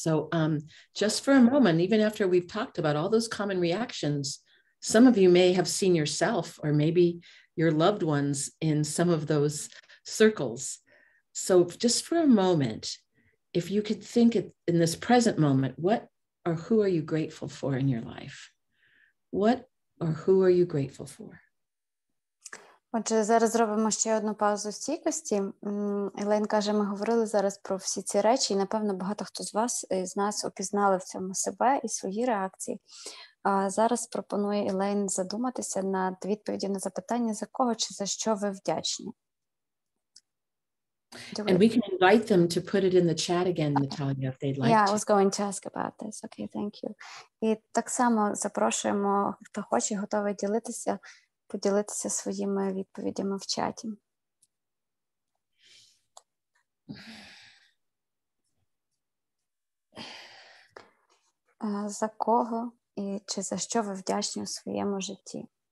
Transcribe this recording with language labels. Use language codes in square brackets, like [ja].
[en] So just for a moment, even after we've talked about all those common reactions, some of you may have seen yourself or maybe your loved ones in some of those circles. So just for a moment, if you could think in this present moment, what or who are you grateful for in your life? What or who are you grateful for? [uk] Отже, зараз зробимо ще одну паузу стійкості. Елейн каже, ми говорили зараз про всі ці речі, і, напевно, багато хто з нас опізнали в цьому себе і свої реакції. А зараз пропонує Елейн задуматися над відповіді на запитання, за кого чи за що ви вдячні. [en] And we can invite them to put it in the chat again, Natalia, if they'd like to. Yeah, I was going to ask about this. Okay, thank you. [uk] І так само запрошуємо, хто хоче, готовий поділитися своїми відповідями в чаті. За кого і чи за що ви вдячні у своєму житті?